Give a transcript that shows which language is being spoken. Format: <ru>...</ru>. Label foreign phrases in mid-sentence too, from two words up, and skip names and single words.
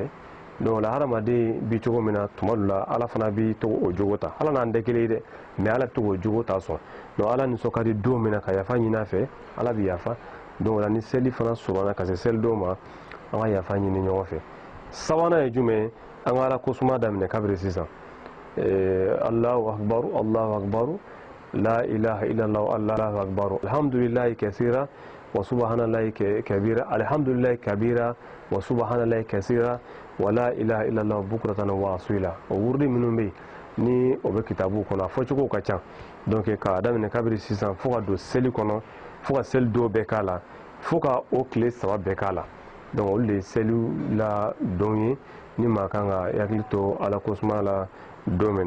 <bm>Donc o la hadamaden bi cogo min na tuma dɔ la ala fana b'i to o jogo ta ala n'an tɛ kelen ye dɛ mais ala bɛ to k'o jogo ta sɔn. Donc ala nisɔn ka di don min na ka yafa ɲini a fɛ ala bɛ yafa. Donc o la ni seli fana surunyana ka se selidon ma an ka yafa ɲini ɲɔgɔn fɛ. Sabanan ye jumɛn an ka ala kosuma daminɛ kabiri sisan</bm> <ar>الله أكبر الله أكبر لا إله إلا الله الله أكبر الحمد لله كثيرا وسبحان الله كبيرا الحمد لله كبيرا وسبحان الله كثيرا ولا إله إلا الله بكرة وأصيلا.</ar> <bm>O wurdi minnu bɛ ni o bɛ kitabu kɔnɔ a fɔcogo ka ca. Donc k'a daminɛ kabiri sisan fo ka don seli kɔnɔ fo ka seli don bɛɛ k'a la fo ka o tile 3 bɛɛ k'a la. Donc olu de ye seli la don ye ni maa kan ka hakili to ala kosuma la don min na.</bm>